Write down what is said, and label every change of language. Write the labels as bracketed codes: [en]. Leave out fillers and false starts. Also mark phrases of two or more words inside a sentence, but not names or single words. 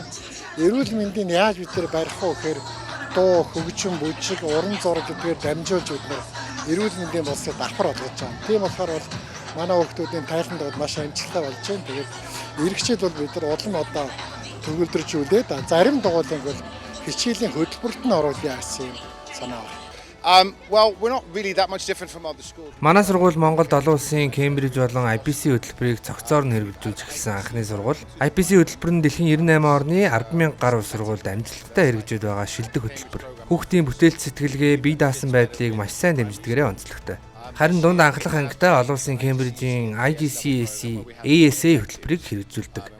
[mn] Эрүүл мэндийг яаж бид нар барих вэ гэхээр дуу, хөгжим, бүжиг, уран зураг гэдгээр дамжуулж бид нар эрүүл мэндийн боловсрол давхар олгож байгаа. Тийм болохоор бол манай хүүхдүүдийн тайлбарт маш амжилттай болж байна. Тэгээд эрэгчид бол бид нар улам одоо төгөлдржүүлээд зарим дугуйлыг бол хичээлийн хөтөлбөрт нь оруулъя гэсэн юм санаа байна. [en] Well, we're not really that much different from other schools. [mn] Манай сургууль Монголд олон улсын Кембриж болон IPC хөтөлбөрийг цогцоор нь хэрэгжүүлж эхэлсэн анхны сургууль. IPC хөтөлбөр нь дэлхийн 98 орны 10,000 гаруй сургуульд амжилттай хэрэгжиж байгаа шилдэг хөтөлбөр. Хүүхдийн бүтээлч сэтгэлгээ, бие даасан байдлыг маш сайн дэмждэгээрээ онцлогтой. Харин дунд анхлах ангитай олон улсын Кембрижийн IGCSE ASA хөтөлбөрийг хэрэгжүүлдэг.